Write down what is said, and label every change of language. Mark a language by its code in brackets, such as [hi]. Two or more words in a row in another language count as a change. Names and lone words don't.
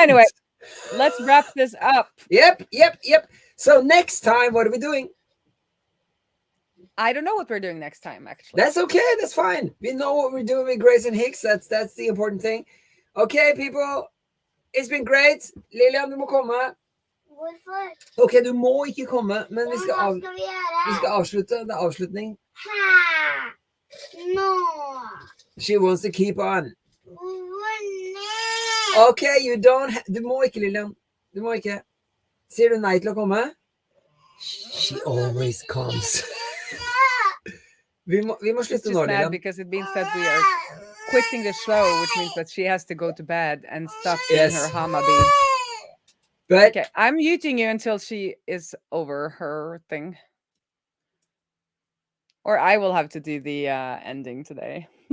[en] Anyway, let's wrap this up. Yep. So next time, what are we doing? I don't know what we're doing next time, actually. That's okay. That's fine. We know what we're doing with Grace and Hicks. That's the important thing. Okay, people. It's been great. [no] Lilian, du må komme. Hvorfor? Ok, du må ikke komme, men vi skal, Hva skal vi gjøre? vi skal avslutte. Det er avslutning. Hæ? Nå. [en] She wants to keep on. [no] Hvor ned? [en] Ok, you don't [no] du må ikke, Lilian. Du må ikke. Sier du nei til å komme? [en] She always comes. [no] vi må slutte nå, Lilian. [en] Because it means that we are quitting the show, which means that she has to go to bed and stop doing her Hama beads. But Okay, I'm muting you until she is over her thing. Or I will have to do the ending today.